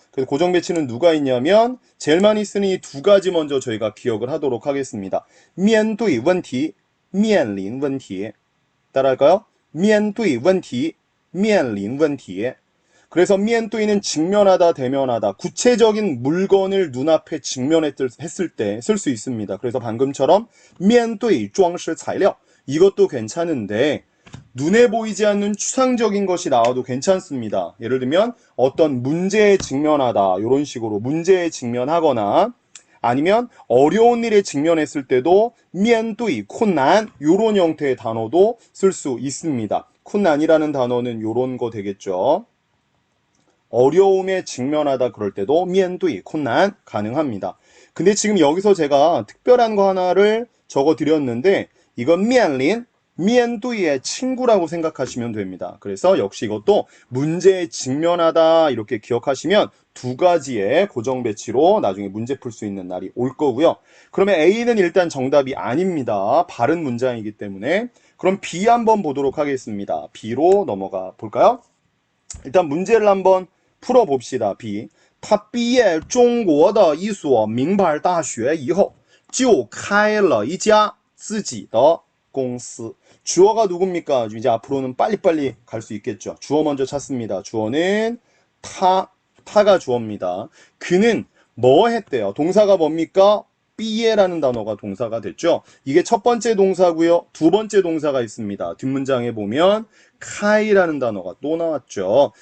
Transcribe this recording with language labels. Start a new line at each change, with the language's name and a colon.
Korean: 그래서 고정 배치는 누가 있냐면 제일 많이 쓰는 이 두 가지 먼저 저희가 기억을 하도록 하겠습니다. 미엔도이 원티
Chinese: 面临问题.
Korean: 따라할까요?
Chinese: 面对问题,面临问题.
Korean: 그래서 面对는 직면하다, 대면하다. 구체적인 물건을 눈앞에 직면했을 때 쓸 수 있습니다. 그래서 방금처럼
Chinese: 面对装饰材料.
Korean: 이것도 괜찮은데 눈에 보이지 않는 추상적인 것이 나와도 괜찮습니다. 예를 들면 어떤 문제에 직면하다 이런 식으로 문제에 직면하거나 아니면 어려운 일에 직면했을 때도
Chinese: 面对 困难
Korean: 이런 형태의 단어도 쓸 수 있습니다. 困难이라는 단어는 이런 거 되겠죠. 어려움에 직면하다 그럴 때도
Chinese: 面对 困难
Korean: 가능합니다. 근데 지금 여기서 제가 특별한 거 하나를 적어 드렸는데 이건 面临 面对의 친구라고 생각하시면 됩니다. 그래서 역시 이것도 문제에 직면하다 이렇게 기억하시면 두 가지의 고정 배치로 나중에 문제 풀 수 있는 날이 올 거고요. 그러면 A는 일단 정답이 아닙니다. 바른 문장이기 때문에. 그럼 B 한번 보도록 하겠습니다. B로 넘어가 볼까요? 일단 문제를 한번 풀어봅시다. B.
Chinese: 他毕业中国的一所名牌大学以后就开了一家自己的公司.
Korean: 주어가 누굽니까? 이제 앞으로는 빨리빨리 갈 수 있겠죠. 주어 먼저 찾습니다. 주어는 타가 주어입니다. 그는 뭐 했대요? 동사가 뭡니까? 삐에라는 단어가 동사가 됐죠. 이게 첫 번째 동사고요. 두 번째 동사가 있습니다. 뒷문장에 보면 카이라는 단어가 또 나왔죠.